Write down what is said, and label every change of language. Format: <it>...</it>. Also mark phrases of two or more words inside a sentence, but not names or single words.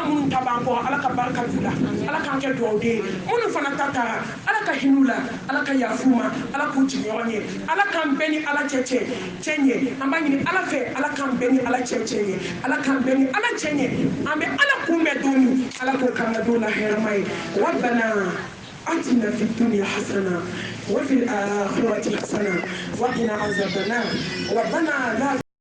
<bm>minnu ta b'an kɔ ala ka barika d'u la ala k'an kɛ duwawuden ye minnu fana ta taara ala ka hin'u la ala ka yafu ma ala k'u jigin ɲɔgɔn ye ala k'an bɛɛ ni ala cɛ ɲɛ an b'a ɲini ala fɛ ala k'an bɛɛ ni ala cɛ ɲɛ ala k'an bɛɛ ni ala cɛ ɲɛ an bɛ ala kunbɛn don min ala k'o k'an ka don la hɛrɛma ye</bm> <ar>ربنا آتنا في الدنيا حسنة وفي الآخرة حسنة وقنا عذاب النار ربنا لا</ar>